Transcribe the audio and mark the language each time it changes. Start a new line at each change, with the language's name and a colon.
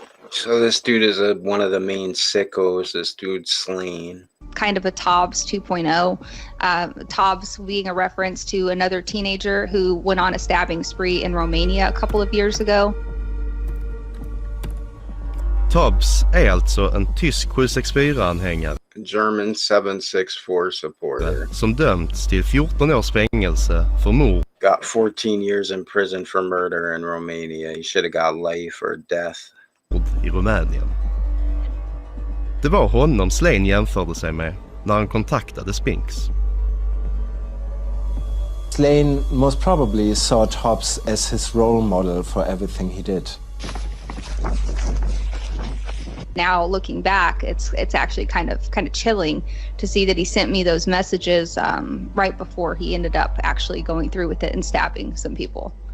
English: So this dude is one of the main sickos. This dude's Slain. Kind of a Tobbs 2.0. Tobbs being a reference to another teenager who went on a stabbing spree in Romania a couple of years ago.
Swedish: Tobbs är alltså en tysk 764-anhängare.
English: German 764 supporter.
Swedish: Som dömts till 14 års fängelse för mord.
English: Got 14 years in prison for murder in Romania. He should have got life or death.
Swedish: I Rumänien. Det var honom Slane jämförde sig med när han kontaktade Spinks.
English: Slane most probably saw Tobbs as his role model for everything he did. Now looking back, it's actually kind of chilling to see that he sent me those messages right before he ended up actually going through with it and stabbing some people.